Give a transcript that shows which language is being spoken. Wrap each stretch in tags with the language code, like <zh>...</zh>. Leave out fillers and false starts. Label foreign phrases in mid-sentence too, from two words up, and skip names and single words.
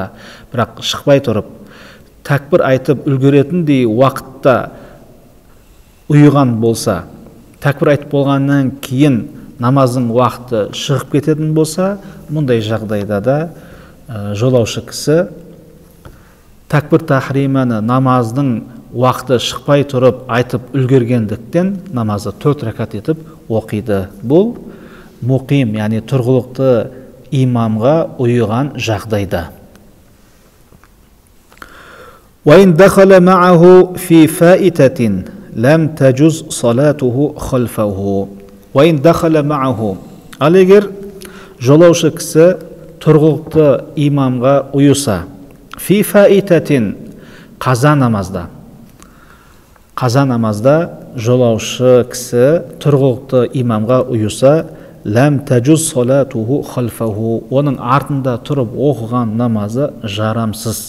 <kk>бірақ шықпай тұрып, тәкбір айтып үлгеретіндей уақытта ұйыған болса, тәкбір айтып болғаннан кейін намаздың уақыты шығып кететін болса, мұндай жағдайда да жолаушы кісі тәкбір тахриманы намаздың уақыты шықпай тұрып айтып үлгергендіктен намазды 4 ракат етіп оқиды. Бұл мұқим, яғни тұрғылықты имамға ұйыған жағдайда.</kk> <ar>وَإِنْ دَخَلَ مَعَهُ فِي فَائِتَةٍ لَمْ تَجُزْ صَلَاتُهُ خَلْفَهُ وَإِنْ دَخَلَ مَعَهُ.</ar> <kk>Ал егер жолаушы кісі тұрғылықты имамға ұйыса,</kk> <ar>في فائتة,</ar> <kk>қаза намазда жолаушы кісі тұрғылықты имамға ұйыса,</kk> <ar>لم تجز صلاته خلفه,</ar> <kk>оның артында тұрып оқыған намазы жарамсыз.</kk>